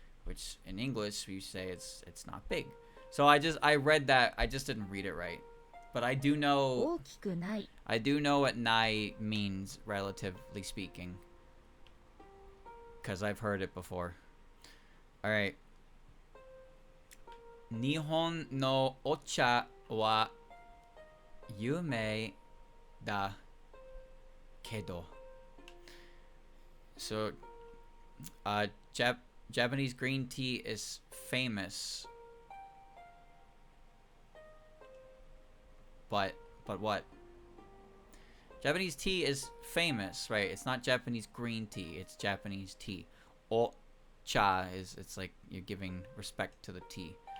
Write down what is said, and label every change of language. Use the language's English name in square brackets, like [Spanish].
[English] Which in English we say it's not big. So I read that, I just didn't read it right. But I do [Japanese] 大 [English] know [Japanese] きくない。 [English] I do know what nai means, relatively speaking. Because I've heard it before. Alright. [Japanese] 日本のお茶は有名だけど. [English] So, Japanese green tea is famous. But what? Japanese tea is famous, right? It's not Japanese green tea, it's Japanese tea. O-cha it's like you're giving respect to the tea.